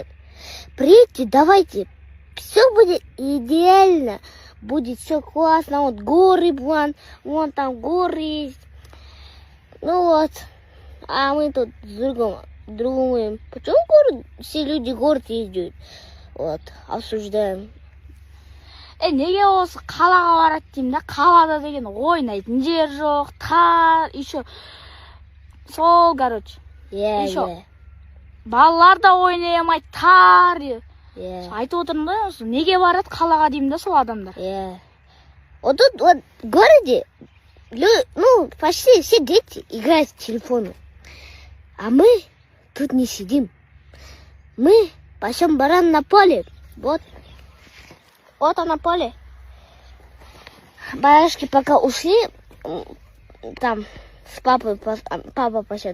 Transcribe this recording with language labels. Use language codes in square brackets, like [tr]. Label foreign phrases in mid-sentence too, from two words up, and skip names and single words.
[ru] Приедьте, давайте. Все будет идеально. Будет все классно. Вот горы, вон там горы есть. Ну вот. А мы тут думаем, почему все люди в город ездят? Вот, обсуждаем. [kk] неге осы қалаға барады деймін да, қалада деген ойнайтын жер жоқ, тар, еще сол, короче. Еще балалар да ойнай алмайды, тар. Айтып отырмын да, осы неге барады қалаға деймін да сол адамдар. [ru] Вот тут вот в городе, почти все дети играют в телефоны. А мы тут не сидим. Мы пасем баран на поле. Вот оно поле. Барашки пока ушли, там с папой, папа пасет.